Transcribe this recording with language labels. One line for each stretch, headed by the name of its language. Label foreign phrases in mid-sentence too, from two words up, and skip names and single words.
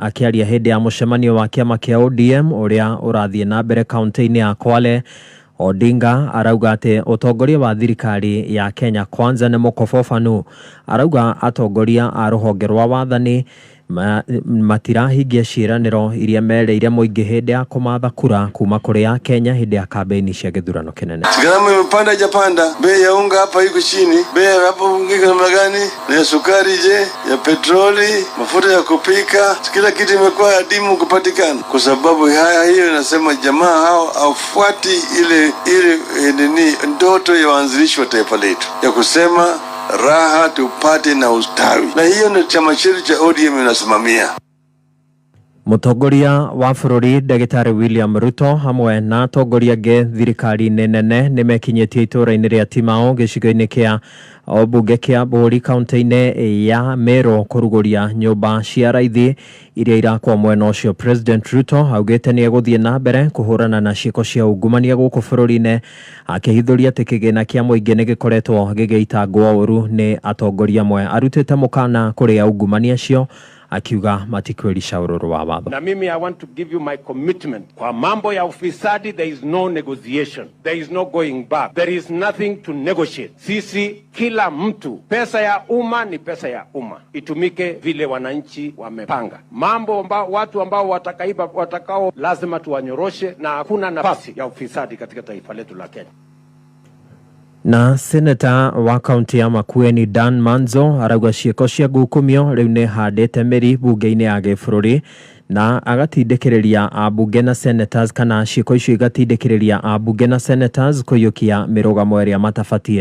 Kikuyu: Akiaria hindi ya mucemanio wa kiama kia ODM uria urathie na mbere kaunti-ini ya Kwale, Odinga arauga ati utongoria wa thirikari ya Kenya Kwanza ni mukobofanu. Arauga atongoria a ruhonge rwa wathani matirahingia ciiraniro iria mereire muingi hindi ya kumatha kura kuma kuri ya Kenya hindi ya kampeni cia githurano kinene.
Swahili: Gharama imepanda japanda, bei ya unga hapa iko chini, bei hapo iko namna gani? Na sukari je, ya petroli, mafuta ya kupika, kila kitu imekuwa adimu kupatikana. Kwa sababu hiyo inasema jamaa hao afuati ile ndoto ya waanzilishi wa taifa letu ya kusema raha tupate na ustawi, na hiyo ni chama chetu cha ODM inasimamia.
Kikuyu: Mutongoria wa bururi Ndagitari William Ruto hamwe na atongoria ge thirikari nene nimekinyitie itura-ini ria Timao gicigo-ini kia obunge kia Buri kaunti-ini ya Meru kuruguria nyumba cia raithi iria irakwa mwena ucio. President Ruto augite ni eguthie na mbere kuhurana na ciiko cia ungumania guku bururi-ini, akihithuria ati kigina kia muingi ni gikoretwo gigiitangwo uru ni atongoria amwe. Arutite mukana kuri ungumania cio akiuga matikwerisha ururu wa watho.
Swahili: Na mimi
English: I want to give you my commitment.
Swahili: Kwa mambo ya ufisadi
English: there is no negotiation. There is no going back. There is nothing to negotiate.
Swahili: Sisi kila mtu, pesa ya umma ni pesa ya umma, itumike vile wananchi wamepanga. Mambo watu ambao watakao lazima tuwanyoroshe, na hakuna nafasi ya ufisadi katika taifa letu la Kenya.
Kikuyu: Na seneta wa kaunti ya Makueni Dan Manzo arauga ciiko cia ngukumio riu ni handite miri bunge-ini ya gĩbũrũri na agatindĩkĩrĩria ambunge na senators kana ciiko icio igatindĩkĩrĩria ambunge na senators kũiyũkia mĩrũgamo ĩrĩa matabatie.